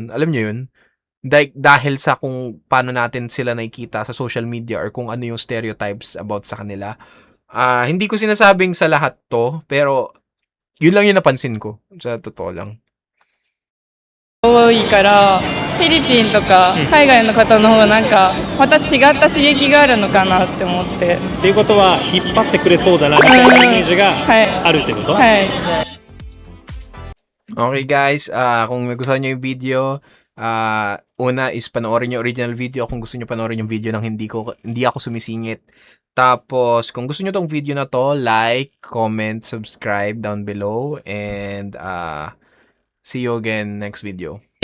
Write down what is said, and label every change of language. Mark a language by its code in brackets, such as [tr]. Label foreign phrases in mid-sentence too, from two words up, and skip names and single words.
[tl] Alam nyo yun? Dahil sa kung paano natin sila nakikita sa [en] social media [tl] or kung ano yung [en] stereotypes about [tl] sa kanila. Hindi ko sinasabing sa lahat to, pero yun lang yung napansin ko. Sa totoo lang. [ja] 多いからフィリピンとか海外の方の方がなんかまた違った刺激があるのかなって思ってっていうことは引っ張ってくれそうだなみたいなイメージがあるってこと、はい [en] Okay guys, [tl] kung nagustuhan nyo yung video, una is panoorin yung original video kung gusto nyo panoorin yung video nang hindi ako sumisingit. Tapos, kung gusto nyo tong video na to, [en] like, comment, subscribe down below, and see you again next video.